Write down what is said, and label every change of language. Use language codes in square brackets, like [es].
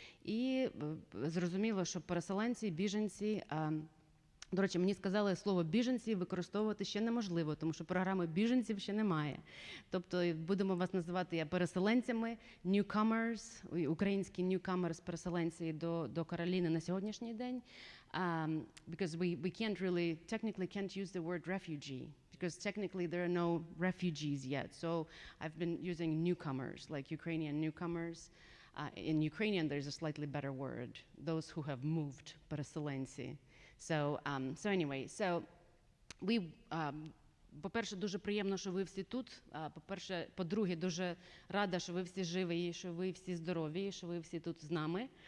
[uk] І зрозуміло, що переселенці, біженці, до речі, мені сказали, слово «біженці» використовувати ще неможливо, тому що програми біженців ще немає. Тобто будемо вас називати переселенцями, newcomers, українські newcomers, переселенці до Кароліни на сьогоднішній день. [en] Because we can't really, technically can't use the word refugee, because technically there are no refugees yet. So I've been using newcomers, like Ukrainian newcomers. In Ukrainian there's a slightly better word, those who have moved, переселенці. So anyway, so we, [uk] по-перше, дуже приємно, що ви всі тут. По-перше, по-друге, дуже рада, що ви всі живі, що ви всі здорові, що ви всі тут з нами.